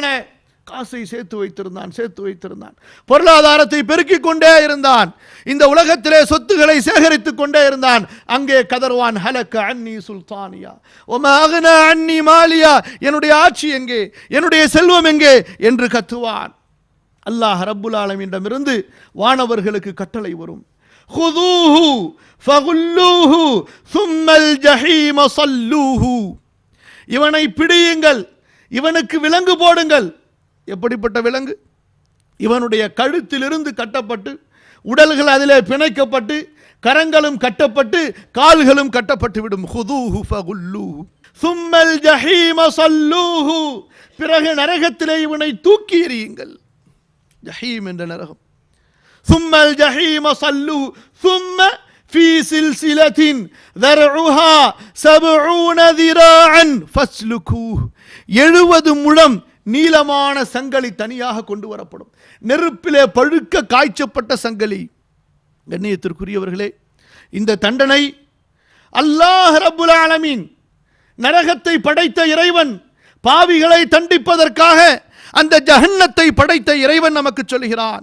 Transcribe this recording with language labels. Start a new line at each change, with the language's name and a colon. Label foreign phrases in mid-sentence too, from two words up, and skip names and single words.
Tamil: காசை சேர்த்து வைத்திருந்தான், பொருளாதாரத்தை பெருக்கிக் கொண்டே இருந்தான், இந்த உலகத்திலே சொத்துக்களை சேகரித்துக் கொண்டே இருந்தான். அங்கே கதறுவான்,
Arabic: هلك عني سلطانيه وما أغنى عني ماليه,
Tamil: என்னுடைய ஆட்சி எங்கே, என்னுடைய செல்வம் எங்கே என்று கத்துவான். அல்லாஹ் ரப்புல் ஆலமீனிடமிருந்து வானவர்களுக்கு கட்டளை வரும்,
Arabic: خذوه فغلوه ثم الجحيم صلوه.
Tamil: இவனை பிடியுங்கள், இவனுக்கு விலங்கு போடுங்கள். எப்படிப்பட்ட விலங்கு? இவனுடைய கழுத்திலிருந்து கட்டப்பட்டு, உடல்கள் அதிலே பிணைக்கப்பட்டு, கரங்களும் கட்டப்பட்டு, கால்களும் கட்டப்பட்டு விடும்.
Arabic: خذوه فغلوه ثم الجحيم صلوه.
Tamil: பிறகு நரகத்திலே இவனை தூக்கி எறியுங்கள். ஜஹீம் என்ற நரகம்.
Arabic: ثم الجحيم صلوه ثم في سلسلة ذرعها سبعون ذراعا فاسلكوه.
Tamil: 70 முழம் நீளமான சங்கிலி தனியாக கொண்டு வரப்படும். நெருப்பிலே பழுக்க காய்ச்சப்பட்ட சங்கிலி. கண்ணியத்திற்குரியவர்களே, இந்த தண்டனை அல்லாஹ் ரப்புல் ஆலமீன், நரகத்தை படைத்த இறைவன், பாவிகளை தண்டிப்பதற்காக அந்த ஜஹன்னத்தை படைத்த இறைவன் நமக்கு சொல்கிறான்.